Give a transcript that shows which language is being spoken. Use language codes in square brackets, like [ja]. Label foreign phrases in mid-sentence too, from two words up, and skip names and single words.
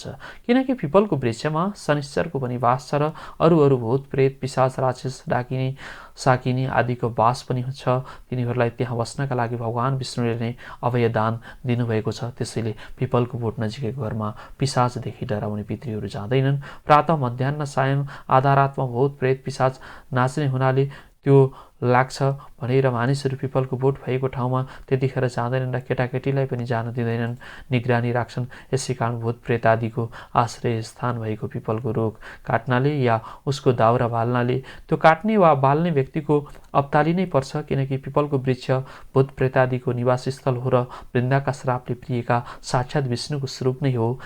[ne] किनकि पिपलको वृक्षमा शनिश्चरको पनि वास छ र अरू भूत प्रेत पिशाच राक्षस डाकिने साकिनी आदिको वास पनि छ। तिनीहरूलाई त्यहाँ बस्नका लागि भगवान विष्णुले नै अभय दान दिनुभएको छ। त्यसैले पिपलको बोट नजिकैको घरमा पिशाचदेखि डराउने पितृहरू जाँदैनन्। प्रातः मध्याह्न सायं आधा रातमा भूत प्रेत पिशाच नाच्ने हुनाले त्यो लाग्छ भनेर मानिसहरू पिपलको बोट भएको ठाउँमा त्यतिखेर जाँदैनन् र केटाकेटीलाई पनि जान दिँदैनन्, निगरानी राख्छन्। यसै कारण भूत प्रेत आदिको आश्रय स्थान भएको पिपलको रुख काट्नाले या उसको दाउरा बाल्नाले त्यो काट्ने वा बाल्ने व्यक्तिको अब्ताली नै पर्छ, किनकि पिपलको वृक्ष भूत प्रेत आदिको निवासस्थल हो र वृन्दाका श्रापले प्रियका साक्षात् विष्णुको स्वरूप नै हो।